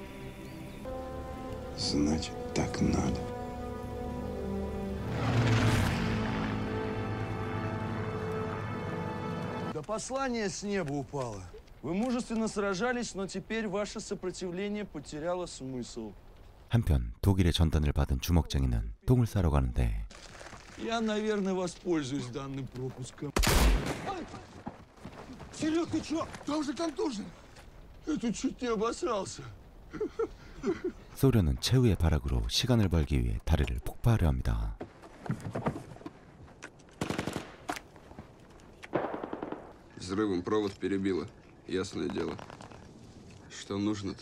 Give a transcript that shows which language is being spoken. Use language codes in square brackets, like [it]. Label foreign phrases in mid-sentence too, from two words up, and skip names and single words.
[ru] Значит, так надо. Да послание с неба упало. Вы мужественно сражались, но теперь ваше сопротивление потеряло смысл. [ko] 한편 독일의 전단을 받은 주먹쟁이는 똥을 싸러 가는데 [ru] Я, наверное, воспользуюсь данным пропуском. Серег, ты чё? Там же контужен. Я тут чуть не обосрался. [ko] 소련은 최후의 발악으로 시간을 벌기 위해 다리를 폭파하려 합니다. [ru] Взрывом провод перебило. Ясное дело. Что нужно-то?